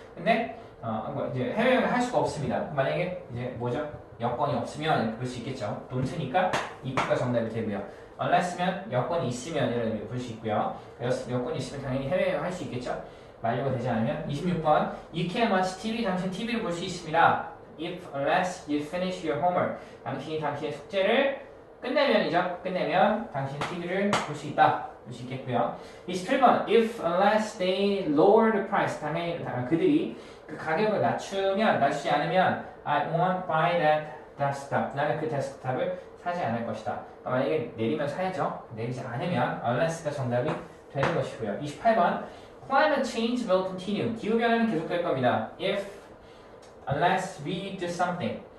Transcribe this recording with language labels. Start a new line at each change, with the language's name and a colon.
Korean: 근데 이제 해외여행을 할 수가 없습니다. 만약에 이제 뭐죠? 여권이 없으면 이렇게 볼 수 있겠죠. don't니까 if가 정답이 되고요. unless면 여권이 있으면 이런 의미로 볼 수 있고요. 여권이 있으면 당연히 해외여행 할 수 있겠죠. 만료가 되지 않으면 26번
English: You can watch TV
Korean: 당신 TV를 볼 수 있습니다.
English: If unless you finish your homework
Korean: 당신이 당신의 숙제를 끝내면이죠. 끝내면 당신 TV를 볼 수 있다. 볼 수 있겠고요. 27번
English: If unless they lower the price
Korean: 당연히 그들이 그 가격을 낮추지 않으면
English: I won't buy that desktop
Korean: 나는 그 데스크탑을 사지 않을 것이다. 만약에 내리면 사야죠. 내리지 않으면 unless가 정답이 되는 것이고요.
English: 28번 Climate change will continue.
Korean: 기후변화는 계속될 겁니다.
English: If, unless we do something.